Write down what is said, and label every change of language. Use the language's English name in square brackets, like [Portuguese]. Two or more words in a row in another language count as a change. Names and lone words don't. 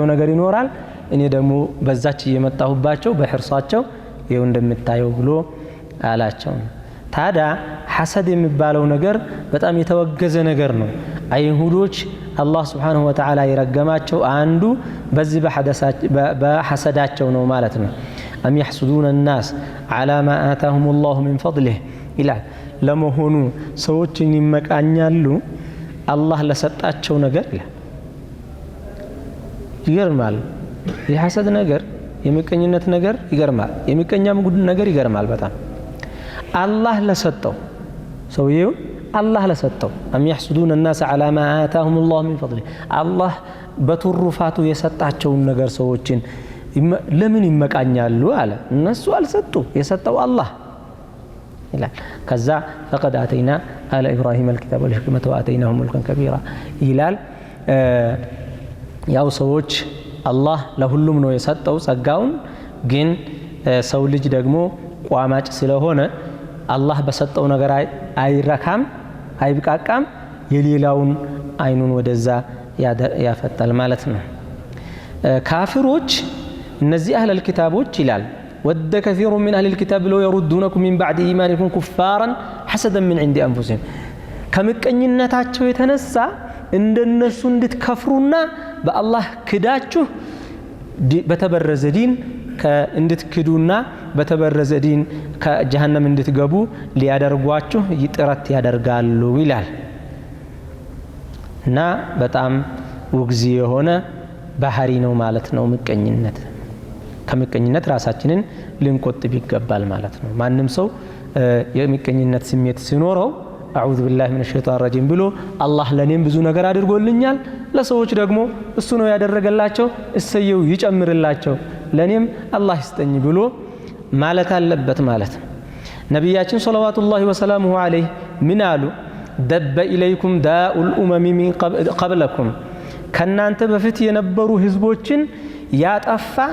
[Amharic] ነገር ይኖራል እኔ ደግሞ በዛች እየመጣሁባቸው በሕርሳቸው ይው እንደምታየው ብሎ አላቸው ታዳ ሐሰድ የሚባለው ነገር በጣም የተወገዘ ነገር ነው አይሁዶች አላህ [Arabic] سبحانه وتعالى [Amharic] ይረገማቸው አንዱ በዚህ በሐሰዳቸው ነው ማለት ነው [Arabic] أم يحسدون الناس على ما آتاهم الله من فضله [Amharic] ይላል ለመሆኑ ሰዎችን ይመቃኛሉ አላህ ለሰጣቸው ነገር ይላል ይገርማል የሐሰድ ነገር የምቀኝነት ነገር ይገርማል የሚቀኛም ጉድ ነገር ይገርማል በጣም አላህ ለሰጠው ሰውየው አላህ ለሰጠው [Arabic] أم يحسدون الناس على ما آتاهم الله من فضله [Amharic] አላህ በትሩፋቱ የሰጣቸው ነገር ሰዎችን ለምን ይመቃኛሉ አለ እነሱ አልሰጡ የሰጠው አላህ ይላል ከዛ [Arabic] فقد آتينا آل إبراهيم الكتاب والحكمة وآتيناهم ملكا كبيرا [Amharic] ይላል ያው ሰዎች አላህ ለሁሉም ነው የሰጠው ጸጋውን ግን ሰው ልጅ ደግሞ ቋማጭ ስለሆነ አላህ በሰጠው ነገር አይረካም አይብቃቃም የሌላውን አይኑን ወደዛ ያፈጣል ማለት ነው ካፊሮች እነዚህ አህለ الكتابዎች ይላል [Arabic] ود كثير من أهل الكتاب لو يردونكم من بعد إيمانكم كفارا حسدا من عند أنفسهم [Amharic] ከምቀኝነታቸው የተነሳ እንደነሱ እንድትከፍሩና በአላህ ክዳችሁ በተበረዘ ዲን እንድትክዱና በተበረዘ ዲን ከጀሃነም እንድትገቡ ሊያደርጓችሁ ይጥረት ያደርጋሉ ይላል እና በጣም ውግዚ የሆነ ባህሪ ነው ማለት ነው ምቀኝነት ከምቀኝነት ራሳችንን ልንቆጥብ ይገባል ማለት ነው ማንንም ሰው የምቀኝነት ስሜት ሲኖረው [Arabic] أعوذ بالله من الشيطان الرجيم [Amharic] ብሎ አላህ ለኔም ብዙ ነገር አድርጎልኛል ለሰዎች ደግሞ እሱ ነው ያደረገላቸው እሰየው ይጨምርላቸው ለኔም አላህ ይስጠኝ ብሎ ማለት አለበት ማለት ነው ነብያችን [Arabic] صلى الله وسلامه عليه [Amharic] ምን አሉ [Arabic] دب إليكم داء الأمم من قبلكم [Amharic] ከናንተ በፊት የነበሩ ህዝቦችን ያጠፋ